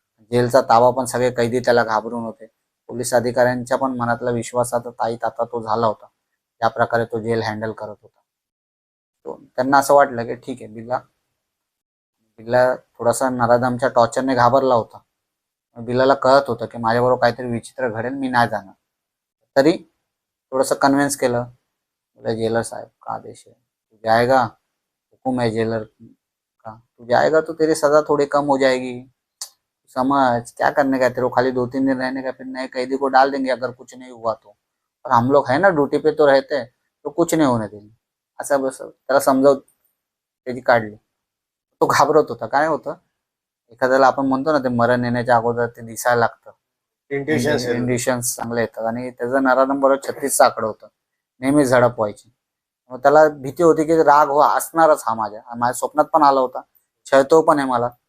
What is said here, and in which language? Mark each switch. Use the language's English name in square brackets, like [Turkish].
[Marathi] जेलचा ताबा पण सगळे कैदी त्याला घाबरून होते. पोलीस अधिकाऱ्यांच्या पण मनातला विश्वासाचा ताईत आता तो झाला होता, ज्या प्रकारे तो जेल हँडल करत होता. त्यांना असं वाटलं की ठीक आहे, बिल्ला बिल्ला थोडासा नराधमच्या टॉर्चरने घाबरला होता. बिल्लाला कळत होतं की माझ्याबरोबर काहीतरी विचित्र घडेल, मी नाही जाणार. तरी थोडंसं कन्व्हिन्स केलं. [Hindi] बोले जेलर साहब का आदेश है, तू जाएगा, हुकुम है जेलर का, तू जाएगा तो तेरी सजा थोड़ी कम हो जाएगी, समझ क्या करने का, तेरे को खाली 2-3 दिन रहने का, फिर नए कैदी को डाल देंगे अगर कुछ नहीं हुआ तो, और हम लोग है ना ड्यूटी पे तो रहते हैं, तो कुछ नहीं होने देंगे. [Marathi] असं बस त्याला समजाव त्याची काढली. तो घाबरत होता. काय होतं, एखाद्याला आपण म्हणतो ना ते मरण येण्याच्या अगोदर ते दिसायला लागतं, इंडिशन्स चांगले येतात, आणि त्याचं नराधम बरोबर 36चं आकडं होतं, नेहमी झडप व्हायची. मग त्याला भीती होती की राग हो असणारच हा, माझ्या स्वप्नात पण आला होता, छळतो पण आहे मला.